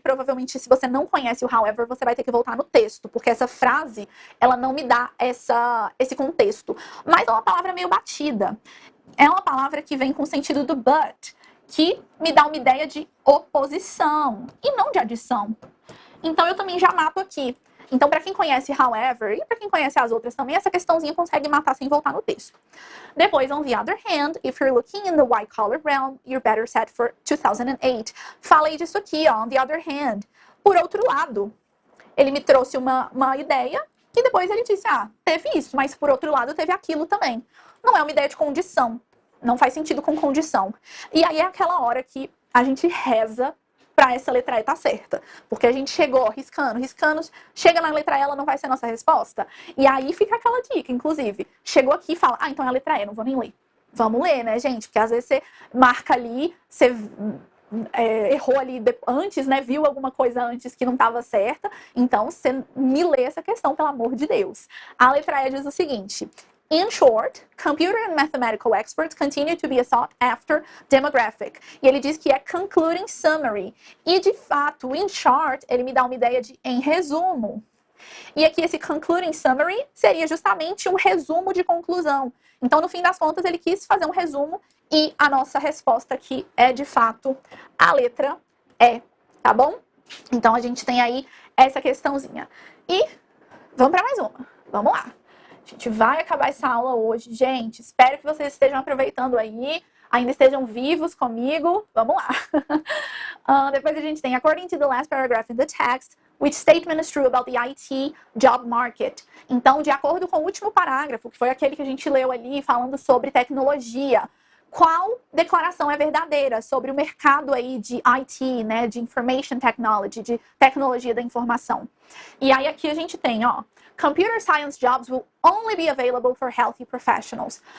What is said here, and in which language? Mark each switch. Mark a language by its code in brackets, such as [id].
[pt] Provavelmente, se você não conhece o however, você vai ter que voltar no texto, porque essa frase, ela não me dá esse contexto. Mas é uma palavra meio batida. É uma palavra que vem com o sentido do but, que me dá uma ideia de oposição e não de adição. Então, eu também já mato aqui. Então, para quem conhece however, e para quem conhece as outras também, essa questãozinha consegue matar sem voltar no texto. Depois, [en] on the other hand, if you're looking in the white-collar realm, you're better set for 2008. [pt] Falei disso aqui, ó, [en] on the other hand. [pt] Por outro lado, ele me trouxe uma ideia que depois ele disse, teve isso, mas por outro lado teve aquilo também. Não é uma ideia de condição. Não faz sentido com condição. E aí é aquela hora que a gente reza para essa letra E estar certa. Porque a gente chegou riscando, chega na letra E, ela não vai ser a nossa resposta. E aí fica aquela dica, inclusive. Chegou aqui e fala, então é a letra E, não vou nem ler. Vamos ler, né, gente? Porque às vezes você marca ali, você errou ali antes, né? Viu alguma coisa antes que não estava certa. Então, você me lê essa questão, pelo amor de Deus. A letra E diz o seguinte... [en] In short, computer and mathematical experts continue to be sought after demographic. [pt] E ele diz que é [en] concluding summary. [pt] E, de fato, [en] in short, [pt] ele me dá uma ideia de em resumo. E aqui esse concluding summary seria justamente um resumo de conclusão. Então, no fim das contas, ele quis fazer um resumo e a nossa resposta aqui é, de fato, a letra E, tá bom? Então, a gente tem aí essa questãozinha. E vamos para mais uma. Vamos lá. A gente vai acabar essa aula hoje. Gente, espero que vocês estejam aproveitando aí, ainda estejam vivos comigo. Vamos lá. Depois a gente tem, [en] according to the last paragraph in the text, which statement is true about the IT job market? [pt] Então, de acordo com o último parágrafo, que foi aquele que a gente leu ali, falando sobre tecnologia, qual declaração é verdadeira sobre o mercado aí de IT, né, de Information Technology, de tecnologia da informação? E aí aqui a gente tem, ó, [en] Computer Science jobs will only be available for healthy professionals.